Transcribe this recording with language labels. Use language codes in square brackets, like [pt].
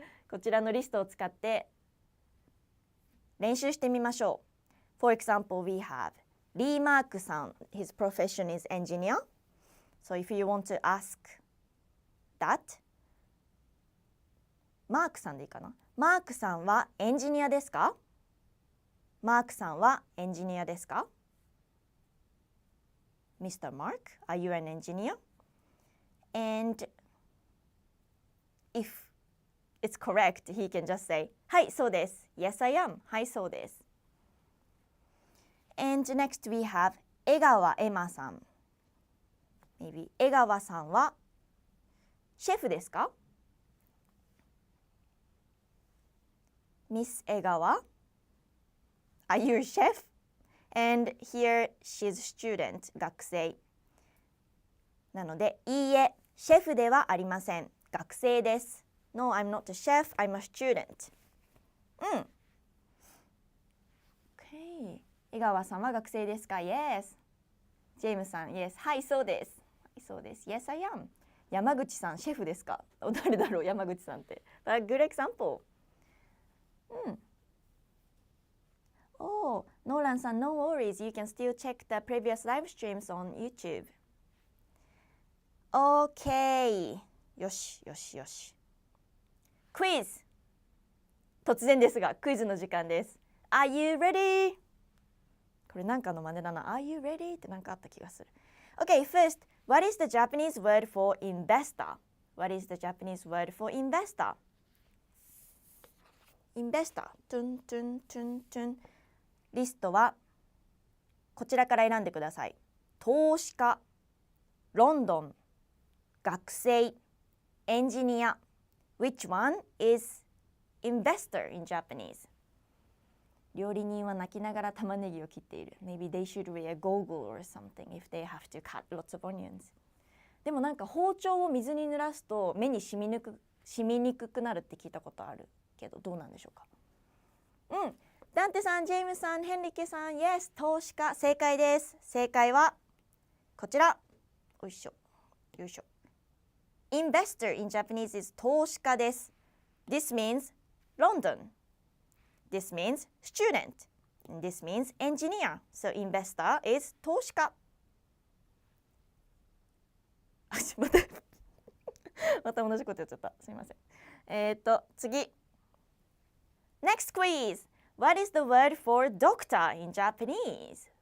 [ja] こちらのリストを使って練習してみましょう。 [en] For example, we have Lee Mark さん。 His profession is engineer. So if you want to ask that, [ja] マークさんでいいかな？マークさんはエンジニアですか？マークさんはエンジニアですか？ [en] Mr. Mark, are you an engineer? And if it's correct, he can just say, [ja] はい、そうです。 [en] Yes, I am. [ja] はい、そうです。 [en] And next we have 江川エマさん。 [ja] Maybe 江川さんはシェフですか？ [en] Miss 江川 Are you a chef? And here she's student, 学生。 [ja] なので、いいえ、シェフではありません。学生です。 [en] No, I'm not a chef, I'm a student. Okay. [ja] 江川さんは学生ですか？ Yes. ジェームさん、Yes. はい、そうです。はい、そうです。 [en] Yes, I am. [ja] 山口さん、シェフですか？誰だろう、山口さんって。 [en] But good example. Oh, Nolan さん、No worries. You can still check the previous live streams on YouTube. Okay. [ja] よし、よし、よし。クイズ。突然ですが、クイズの時間です。 [en] Are you ready? [ja] これなんかの真似だな。 [en] Are you ready? [ja] ってなんかあった気がする。 [en] Okay, first, what is the Japanese word for investor? What is the Japanese word for investor? Investor. [ja] トゥントゥントゥントゥン。リストはこちらから選んでください。 [en] 投資家、ロンドン、学生、エンジニア。Which one is investor in Japanese? [ja] 料理人は泣きながら玉ねぎを切っている。 [en] Maybe they should wear goggle or something if they have to cut lots of onions. [ja] でもなんか包丁を水に濡らすと目に染みにくくなるって聞いたことあるけど、どうなんでしょうか。ダンテさん、ジェームスさん、ヘンリケさん、Yes、投資家、正解です。正解はこちら。よいしょ。よいしょ。 [en] Investor in Japanese is 投資家です。 This means London.This means student. And this means engineer. So investor is 投資家。 [ja] また同じことやっちゃった。すみません。次。 [en] Next quiz. What is the word for doctor in Japanese?